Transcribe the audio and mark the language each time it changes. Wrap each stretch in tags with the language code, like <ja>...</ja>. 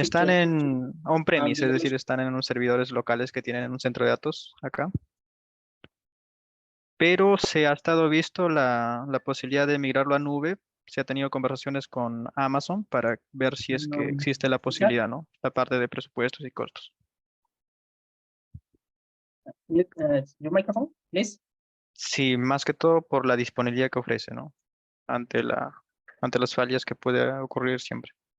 <es>están en on-premise, es decir, están en unos servidores locales que tienen un centro de datos acá. Pero se ha estado visto la posibilidad de migrarlo a nube. Se ha tenido conversaciones con Amazon para ver si es que existe la posibilidad, ¿no? La parte de presupuestos y costos.</es> <en>Your microphone, please.</en> <es>Sí, más que todo por la disponibilidad que ofrece, ¿no? Ante las fallas que puede ocurrir siempre.</es>